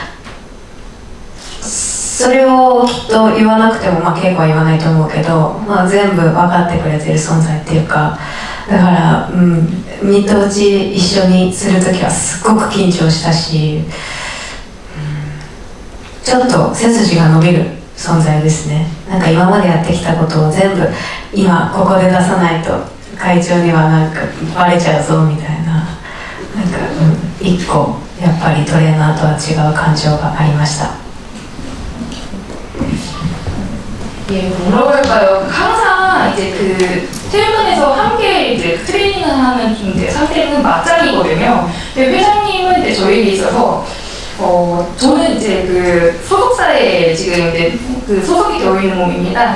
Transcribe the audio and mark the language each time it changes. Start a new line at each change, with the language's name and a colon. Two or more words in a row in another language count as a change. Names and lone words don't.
Japanese: それをきっと言わなくても、稽古は言わないと思うけど、全部分かってくれてる存在っていうか、だから、ミット打ち一緒にするときはすっごく緊張したし、ちょっと背筋が伸びる存在ですね。なんか今までやってきたことを全部今ここで出さないと会長にはなんかバレちゃうぞみたいな、なんか、一個やっぱりトレーナーとは違う感情がありました。
Korean: 예, 뭐라고 할까요? 항상 이제 체육관에서 함께 이제 트레이닝을 하는 이제 상태는 맞짱이거든요. 근데 회장님은 이제 저희에 있어서 저는 이제 소속사에 지금 이제 소속이 되어 있는 몸입니다.